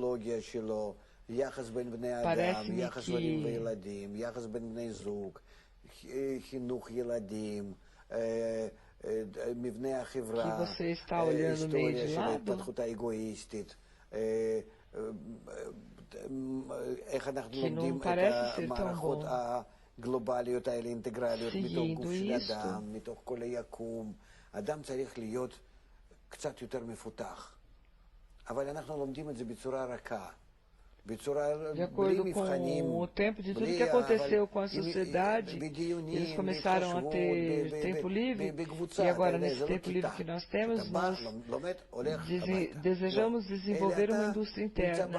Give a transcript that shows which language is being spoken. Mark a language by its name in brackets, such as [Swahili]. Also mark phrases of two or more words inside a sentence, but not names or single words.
[Portuguese] Parece-me que você está olhando meio de lado, que não parece ser tão bom. [Hebrew] הגלובליות האלה, אינטגרליות, מתוך גוף של [Portuguese] isto, [Hebrew] אדם, מתוך כל היקום. אדם צריך להיות קצת יותר מפותח. אבל אנחנו לומדים את זה בצורה רכה. [Portuguese] de acordo com o tempo de tudo que aconteceu com a sociedade, eles começaram a ter tempo livre, e agora nesse tempo livre que nós temos, nós desejamos desenvolver uma indústria interna.